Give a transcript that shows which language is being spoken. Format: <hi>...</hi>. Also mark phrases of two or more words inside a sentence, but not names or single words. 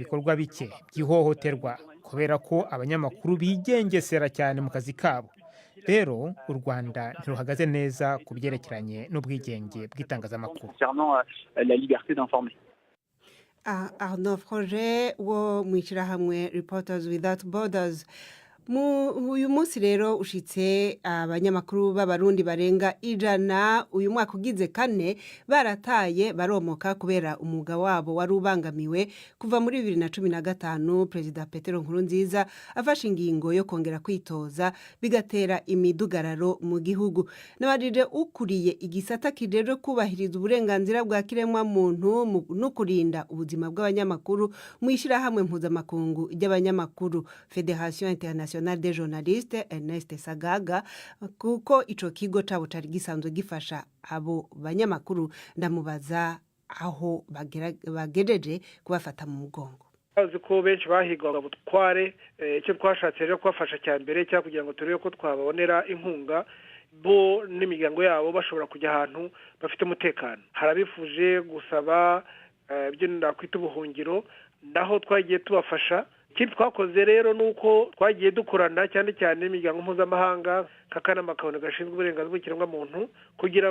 <rw>Hari ibikorwa bike by'ihohoterwa kubera ko abanyamakuru bigengesera cyane mu kazi kabo. Rero u Rwanda ntiruhagaze neza ku byerekeranye n'ubwigenge bw'itangazamakuru. Arnaud Froger wo mu ishyirahamwe Reporters Without Borders.</rw> <rn>Uyu munsi rero ushitse abanyamakuru b'abarundi barenga 100 uyu mwaka ugize 4 barataye baromoka kubera umwuga wabo wari ubangamiwe kuva muri 2015 Perezida Petero Nkurunziza afashe ingingo yo kongera kwitoza bigatera imidugararo mu gihugu. Nabajije ukuriye igisata kijejwe kubahiriza uburenganzira bwa kiremwa muntu no kurinda ubuzima bw'abanyamakuru mu ishyirahamwe mpuzamakungu ry'abanyamakuru Federation Internationale des journalistes Ernest Sagaga, kuko ico kigo cabo cari gisanzwe gifasha abo banyamakuru. Ndamubaza aho bagejeje kubafata mu mugongo.</rn> <rw>Azi ko benshi bahigwaga butware, icyo twashatse rero kubafasha cyane mbere cya kugira ngo turebe ko twababonera inkunga bo n'imiryango yabo bashobora kujya ahantu bafite umutekano. Harabifuje gusaba ibyo nakwita ubuhungiro, ndaho twagiye tubafasha. Ikindi twakoze rero nuko twagiye dukorana cyane cyane n'imiryango mpuzamahanga kakanama kabone gashinzwe uburenganzira bw'ikiremwamuntu kugira</rw>